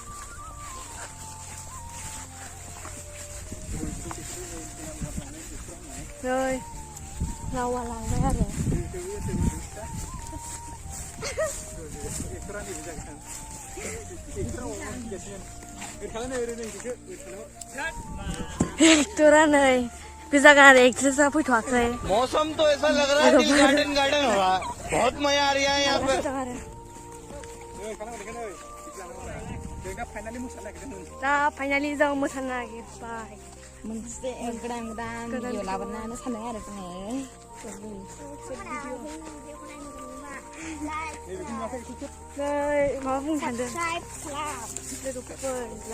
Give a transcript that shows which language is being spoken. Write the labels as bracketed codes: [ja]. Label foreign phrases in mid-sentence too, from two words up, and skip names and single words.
[brx] नै रावा लांबाय आरो एक्टरा नै बे जागोन आरो एक्ट्रेसा फैथ'वाखै [hi] मौसम तो ऐसा लग रहा है दिल गार्डन गार्डन हो रहा है बहुत मजा आ रहा है यहाँ पे [brx] दा फाइनालि जों मोसानो नागिरबाय मोनसे गोदान भिडिअ लाबोनानै सानदों आरो जोङो नै माबा बुंनो सानदों लोगोफोर